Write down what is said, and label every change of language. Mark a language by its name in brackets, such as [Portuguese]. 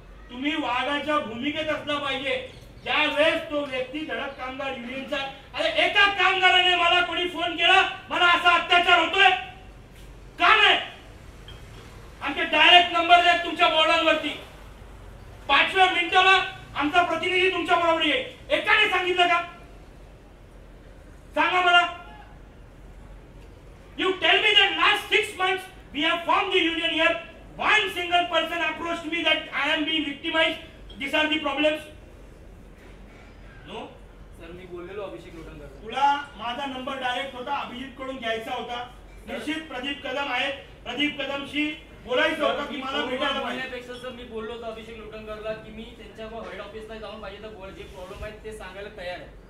[Marathi] तुम्ही वाघाच्या भूमिकेत असला पाहिजे. ज्या वेळेस तो व्यक्ती धडक कामगार युनियनचा अरे एका कामगाराने मला कोणी फोन केला मला असा अत्याचार होतोय का नाही आमचे डायरेक्ट नंबर आहेत तुमच्या बोर्डांवरती. 5व्या मिनिटाला आमचा प्रतिनिधी तुमच्या बरोबर येईल. एकाने सांगितलं का सांगा मला. [English] You tell me that last 6 months we have formed the union here. One single person approached me that I am being victimized. These are the problems. No. [Marathi] Sir मी बोललेलो अभिषेक लोटनकर. तुला माझा नंबर डायरेक्ट होता अभिजित कडून घ्यायचा होता. निश्चित प्रदीप कदम आहेत. प्रदीप कदमशी बोलायचं होतं की मला भेटायला पाहिजे. सर मी बोललो होतो अभिषेक लोटनकरला की मी त्यांच्या हेड ऑफिसला जाऊन पाहिजे तर जे प्रॉब्लेम आहेत ते सांगायला तयार आहे.